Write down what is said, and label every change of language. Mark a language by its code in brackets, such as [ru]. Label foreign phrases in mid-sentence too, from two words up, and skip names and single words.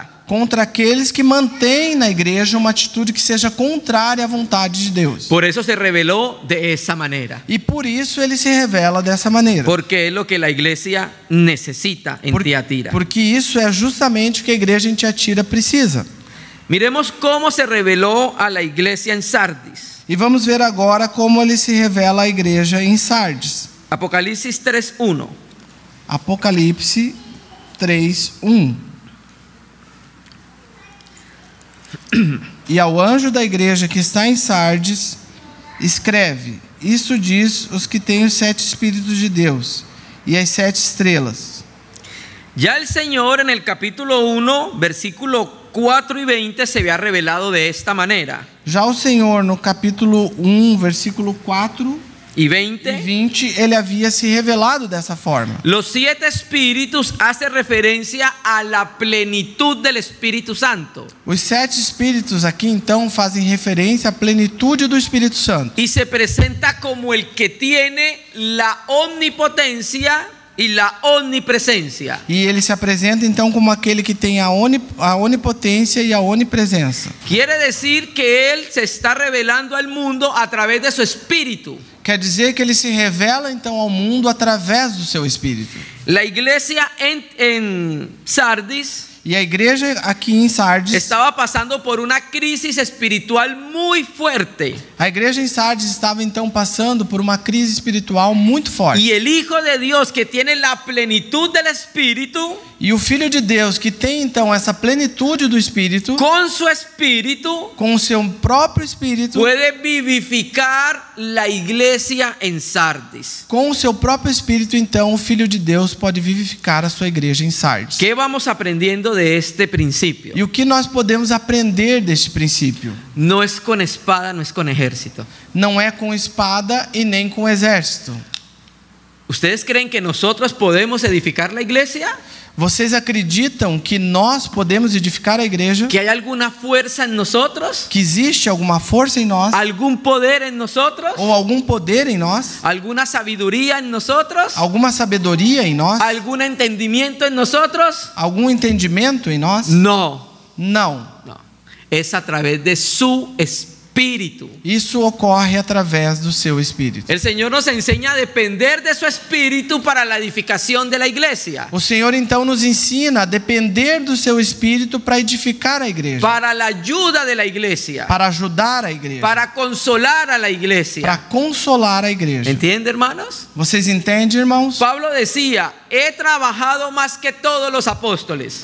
[pt] contra aqueles que mantêm na igreja uma atitude que seja contrária à vontade de Deus. [es] Por eso se reveló de esa manera. [pt] E por isso ele se revela dessa maneira. [es] Porque es lo que la iglesia necesita en Tiatira. [pt] Porque isso é justamente o que a igreja em Tiatira precisa. [es] Miremos cómo se reveló a la iglesia en Sardis. [pt] E vamos ver agora como ele se revela à igreja em Sardes. [es] Apocalipsis 3:1. [pt] Apocalipse 3:1. E ao anjo da igreja que está em Sardes, escreve: isso diz os que têm os 7 Espíritos de Deus e as 7 estrelas. [es] Ya el Señor en el capítulo 1, versículo 4 y 20 se había revelado de esta manera. [pt] Já o Senhor, no capítulo 1, versículo 4 [es] Y [pt] e 20, 20, ele havia se revelado dessa forma. [es] los 7 espíritus hace referencia a la plenitud del Espíritu Santo. [pt] Os 7 Espíritos aqui então fazem referência à plenitude do Espírito Santo. [es] Y se presenta como el que tiene la omnipotencia y la omnipresencia. [pt] E ele se apresenta então como aquele que tem a onipotência e a onipresença. [es] Quiere decir que Él se está revelando al mundo a través de su Espíritu. [pt] Quer dizer que ele se revela então ao mundo através do seu Espírito. [es] La iglesia en Sardis [pt] E a igreja aqui em Sardes, [es] estaba pasando por una crisis espiritual muy fuerte. [pt] a igreja em Sardes estava então passando por uma crise espiritual muito forte. [es] Y el Hijo de Dios, que tiene la plenitud del Espíritu, [pt] E o Filho de Deus, que tem então essa plenitude do Espírito, [es] con su Espíritu, [pt] com o seu próprio Espírito, [es] puede vivificar la iglesia en Sardis. [pt] com o seu próprio Espírito, então o Filho de Deus pode vivificar a sua igreja em Sardes. [es] ¿Qué vamos aprendiendo de este principio? [pt] E o que nós podemos aprender deste princípio? [es] No es con espada, no es con ejército. [pt] Não é com espada e nem com exército. [es] ¿Ustedes creen que nosotros podemos edificar la iglesia? [pt] Vocês acreditam que nós podemos edificar a igreja? [es] ¿Que hay alguna fuerza en nosotros? [pt] Que existe alguma força em nós? [es] ¿Algún poder en nosotros? [pt] Ou algum poder em nós? [es] ¿Alguna sabiduría en nosotros? [pt] Alguma sabedoria em nós? [es] ¿Algún entendimiento en nosotros? [pt] Algum entendimento em nós? [es] No, [pt] Não. [es] no. Es a través de su Espíritu. [pt] Isso ocorre através do seu Espírito. [es] El Señor nos enseña a depender de su Espíritu para la edificación de la iglesia, [pt] O Senhor então nos ensina a depender do seu Espírito para edificar a igreja, [es] para la ayuda de la iglesia, [pt] para ajudar a igreja, [es] para consolar a la [pt] para [es] iglesia. [pt] consolar a igreja. [es] ¿Entiende, hermanos? [pt] Vocês entendem, irmãos? [es] Pablo decía: he trabajado más que todos los apóstoles.